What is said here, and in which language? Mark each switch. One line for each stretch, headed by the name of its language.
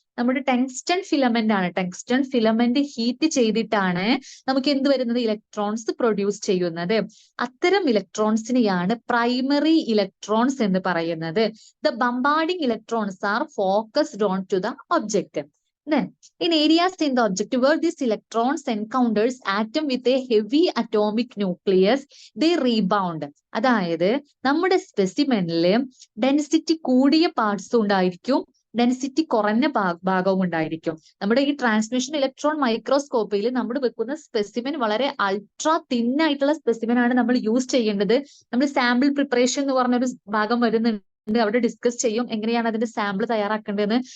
Malayalam: നമ്മുടെ tungsten filament ആണ്. Tungsten filament heat ചെയ്തിട്ടാണ് നമുക്ക് എന്ത് വരുന്നത്? ഇലക്ട്രോൺസ് പ്രൊഡ്യൂസ് ചെയ്യുന്നത്. അത്തരം ഇലക്ട്രോൺസിനെയാണ് പ്രൈമറി ഇലക്ട്രോൺസ് എന്ന് പറയുന്നത്.
English: The bombarding electrons are focused on to the object. Then, in areas in the object where these electrons encounters atom with a heavy atomic nucleus, they rebound.
Malayalam: അതായത് നമ്മുടെ സ്പെസിമെനില് ഡെൻസിറ്റി കൂടിയ പാർട്സും ഉണ്ടായിരിക്കും, density കുറഞ്ഞ ഭാഗവും ഉണ്ടായിരിക്കും. നമ്മുടെ ഈ ട്രാൻസ്മിഷൻ ഇലക്ട്രോൺ മൈക്രോസ്കോപ്പിയിൽ നമ്മൾ വെക്കുന്ന സ്പെസിമെൻ വളരെ അൾട്രാ തിൻ ആയിട്ടുള്ള സ്പെസിമെൻ ആണ് നമ്മൾ യൂസ് ചെയ്യേണ്ടത്. നമ്മൾ സാമ്പിൾ പ്രിപ്പറേഷൻ എന്ന് പറഞ്ഞൊരു ഭാഗം വരുന്നുണ്ട്. അവിടെ ഡിസ്കസ് ചെയ്യും എങ്ങനെയാണ് അതിന്റെ സാമ്പിൾ തയ്യാറാക്കേണ്ടതെന്ന്.